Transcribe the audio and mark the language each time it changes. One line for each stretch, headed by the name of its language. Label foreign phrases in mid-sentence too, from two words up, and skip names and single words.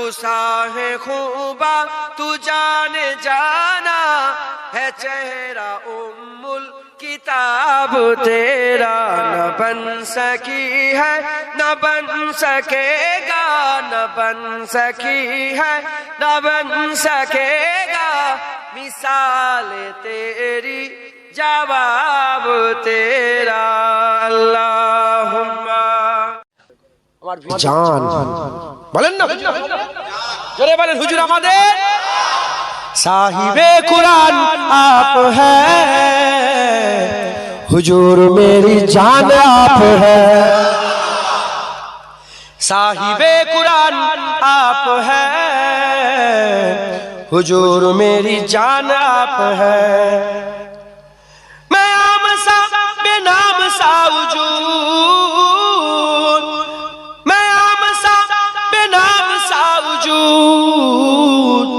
Urdu: شاہ خوبا تو جان جانا، ہے چہرہ ام الکتاب تیرا، نہ بن سکی ہے نہ بن سکے گا، نہ بن سکی ہے نہ بن سکے گا، مثال تیری جواب تیرا، اللہم
Bangla: জান বলেন না, জোরে বলেন হুজুর আমাদের
Urdu: صاحب قرآن آپ ہے, حضور میری جان آپ ہے, صاحب قرآن آپ ہے, حضور میری جان آپ ہے, میں عام سا بے نام سا وجود، میں عام سا بے نام سا وجود,